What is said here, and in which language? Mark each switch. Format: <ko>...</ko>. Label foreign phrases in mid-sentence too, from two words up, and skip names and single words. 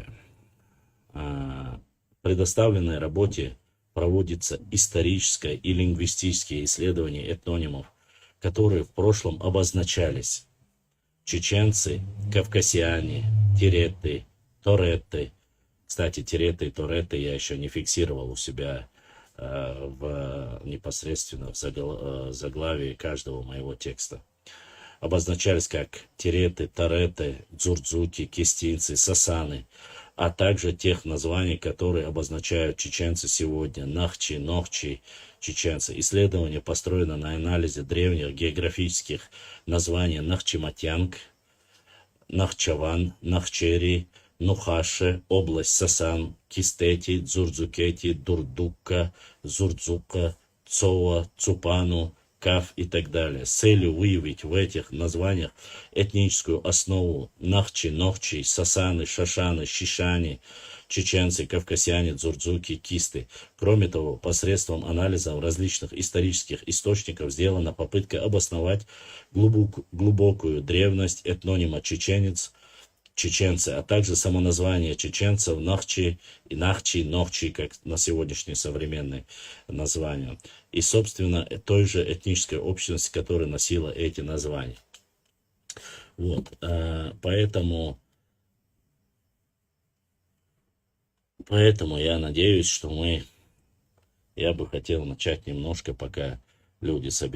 <ru>В предоставленной работе проводится историческое и лингвистические исследования этнонимов, которые в прошлом обозначались: чеченцы, кавказиане, тереты, торетты. Кстати, тереты и торетты я еще не фиксировал у себя непосредственно в заглавии каждого моего текста. Обозначались как тереты, торетты, дзурдзуки, кистинцы, сасаны, а также тех названий, которые обозначают чеченцы сегодня: нахчи, нохчи, чеченцы. Исследование построено на анализе древних географических названий: Нахчиматянг, Нахчаван, Нахчери, Нухаше, область Сасан, Кистети, Дзурдзукети, Дурдукка, Зурдзука, Цова, Цупану, Каф и так далее, с целью выявить в этих названиях этническую основу: нахчи, нохчи, сасаны, шашаны, шишани, чеченцы, кавказяне, дзурдзуки, кисты. Кроме того, посредством анализа различных исторических источников сделана попытка обосновать глубокую древность этнонима чеченец, чеченцы, а также самоназвание чеченцев нахчи и нахчи, нохчи, как на сегодняшнее современное название, и, собственно, той же этнической общности, которая носила эти названия. Вот, поэтому я надеюсь, что я бы хотел начать немножко, пока люди соберутся.</ru>